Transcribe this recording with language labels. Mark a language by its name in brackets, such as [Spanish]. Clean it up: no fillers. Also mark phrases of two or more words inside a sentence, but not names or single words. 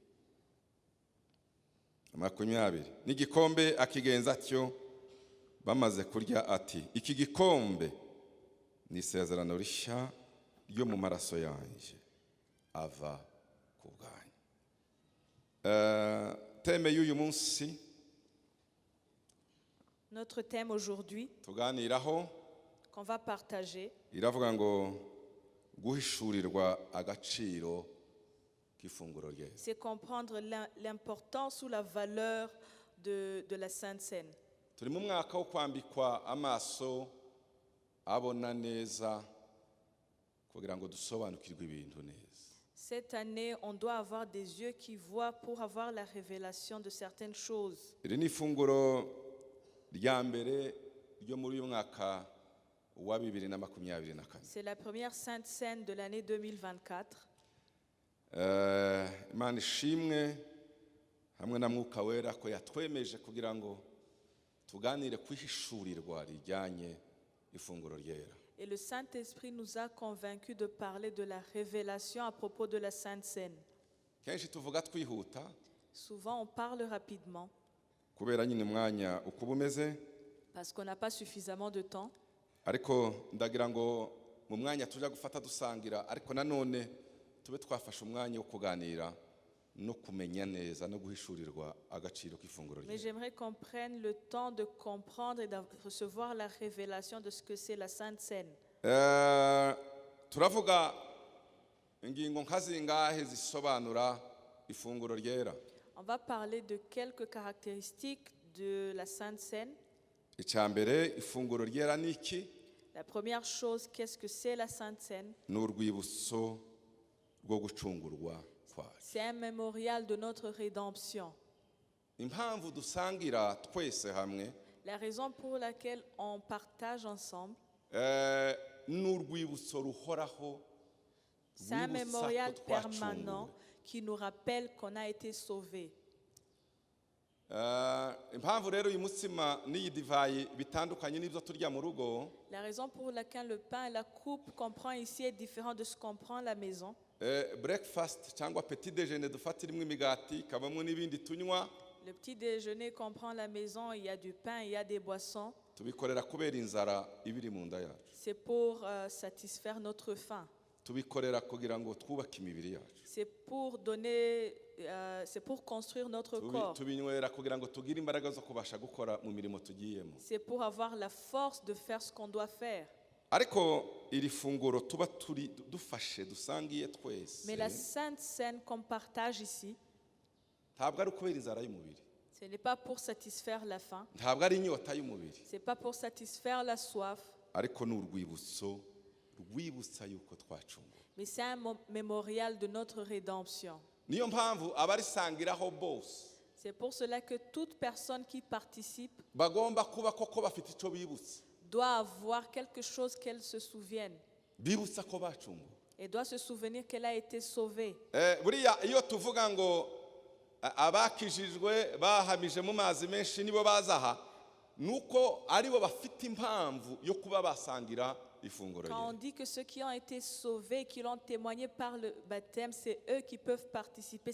[Kinyarwanda] 20 n'igikombe akigenza atyo, bamaze kurya ati, iki gikombe ni isezerano rishya ryo mu maraso yanje ava ku bwanyu. Teme y'uyu munsi [French] Notre thème aujourd'hui, [Kinyarwanda] tuganiraho [French] qu'on va partager, [Kinyarwanda] iravuga ngo guhishurirwa agaciro k'ifunguro ryera. [French] c'est comprendre l'importance ou la valeur de la Sainte Seine. [Kinyarwanda] Turi mu mwaka wo kwambikwa amaso abona neza kugira ngo dusobanukirwe ibintu neza. [French] Cette année, on doit avoir des yeux qui voient pour avoir la révélation de certaines choses. [Kinyarwanda] Iri ni ifunguro rya mbere ryo muri uyu mwaka wa 2024. [French] C'est la première Sainte Seine de l'année 2024. [Kinyarwanda] Imana ishimwe hamwe na mwuka wera ko yatwemeje kugira ngo tuganire kwihishurirwa rijyanye ifunguro ryera. [French] Et le Saint-Esprit nous a convaincus de parler de la révélation à propos de la Sainte Seine. [Kinyarwanda] Kenshi tuvuga twihuta [French] Souvent, on parle rapidement [Kinyarwanda] kubera nyine umwanya uko bumeze, [French] parce qu'on n'a pas suffisamment de temps. [Kinyarwanda] ariko ndagira ngo mu mwanya tujya gufata dusangira, ariko nanone tube twafashe umwanya wo kuganira no kumenya neza no guhishurirwa agaciro k'ifunguro [French] Mais [Kinyarwanda] ryera. [French] j'aimerais qu'on prenne le temps de comprendre et de recevoir la révélation de ce que c'est la Sainte Seine. [Kinyarwanda] Turavuga ingingo nkazingahe zisobanura ifunguro ryera. [French] On va parler de quelques caractéristiques de la Sainte Seine. [Kinyarwanda] Icyambere, ifunguro ryera ni iki? [French] La première chose, qu'est-ce que c'est la Sainte Seine? [Kinyarwanda] Ni urwibutso rwo gucungurwa kwacu. [French] C'est un mémorial de notre rédemption. [Kinyarwanda] Impamvu dusangira twese hamwe [French] La raison pour laquelle on partage ensemble, [Kinyarwanda] ni urwibutso ruhoraho, [French] c'est un [Kinyarwanda] rwibutsa [French] mémorial [Kinyarwanda] ko [French] permanent [Kinyarwanda] twacunguwe. [French] qui nous rappelle qu'on a été sauvés. [Kinyarwanda] Impamvu rero uyu mutsima n'iyi divayi bitandukanye n'ibyo turya mu rugo, [French] La raison pour laquelle le pain et la coupe qu'on prend ici est différent de ce qu'on prend à la maison. [Kinyarwanda] breakfast cyangwa [French] petit déjeuner [Kinyarwanda] dufatirimo imigati, kabamo n'ibindi tunywa, [French] Le petit déjeuner qu'on prend à la maison, il y a du pain, il y a des boissons. [Kinyarwanda] tubikorera kubera inzara ibiri mu nda yacu. [French] C'est pour satisfaire notre faim. [Kinyarwanda] tubikorera kugira ngo twubake imibiri yacu, [French] C'est pour donner, c'est pour construire notre corps. [Kinyarwanda] tubinywera kugira ngo tugire imbaraga zo kubasha gukora mu mirimo tugiyemo. [French] C'est pour avoir la force de faire ce qu'on doit faire. [Kinyarwanda] Ariko iri funguro tuba turi dufashe dusangiye twese, [French] Mais la Sainte Seine qu'on partage ici, [Kinyarwanda] ntabwo ari ukubera inzara y'umubiri, [French] ce n'est pas pour satisfaire la faim, [Kinyarwanda] ntabwo ari inyota y'umubiri, [French] ce n'est pas pour satisfaire la soif, [Kinyarwanda] ariko ni urwibutso rwibutsa yuko twacunguwe. [French] mais c'est un mémorial de notre rédemption. [Kinyarwanda] Niyo mpamvu abarisangiraho bose [French] C'est pour cela que toute personne qui participe [Kinyarwanda] bagomba kuba koko bafite icyo bibutsa, [French] doit avoir quelque chose qu'elle se souvienne [Kinyarwanda] bibutsa ko bacunguwe. [French] et doit se souvenir qu'elle a été sauvée. [Kinyarwanda] Buriya iyo tuvuga ngo abakijijwe bahamije mu mazi menshi nibo bazaha, nuko aribo bafite impamvu yo kuba basangira ifunguro [French] Quand on [Kinyarwanda] rye. [French] dit que ceux qui ont été sauvés, qui l'ont témoigné par le baptême, c'est eux qui peuvent participer.